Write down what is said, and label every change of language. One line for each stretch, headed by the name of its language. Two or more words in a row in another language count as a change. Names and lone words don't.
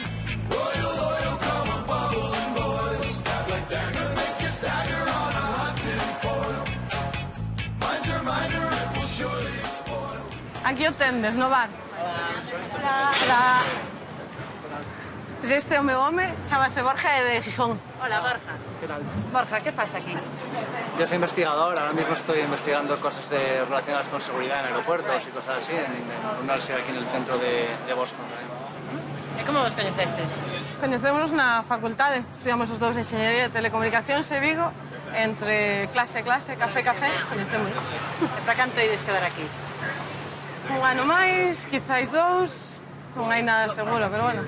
Galician: Aquí o tendes, no bar. Hola. Pues este é o meu home, chamase Borja e de Gijón. Hola, Borja.
Spanish: ¿Qué tal? Borja, ¿qué pasa aquí? Yo soy investigador, ahora mismo estoy investigando cosas relacionadas con seguridad en aeropuertos y cosas así, en una universidad aquí en el centro de Boston.
Galician: E como vos coñecestes? Coñecémonos na facultade, estudiamos os dous Enxeñería de Telecomunicacións e Vigo, entre clase, café, coñecémonos. E para canto ides quedar aquí? Un ano máis, quizáis 2, non hai nada seguro, pero bueno.